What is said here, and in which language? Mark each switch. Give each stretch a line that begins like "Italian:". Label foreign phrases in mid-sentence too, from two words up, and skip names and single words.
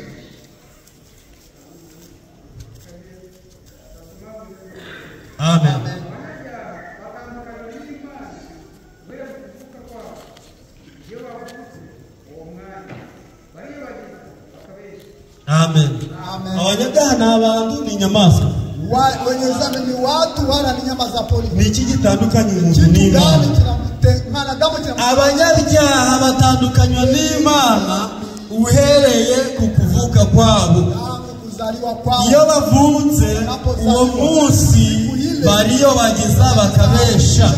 Kinyarwanda: Amen. Amen. Abanyabyaha ni abantu, ni inyamaswa.
Swahili: Wenye dhambi ni watu wala ni nyama za pori.
Kinyarwanda: Ni iki gitandukanya umuntu n'Imana? Abanyabyaha batandukanywa n'Imana uhereye ku kuvuka kwabo. Iyo bavutse uwo munsi bariyo bagiza bakabesha.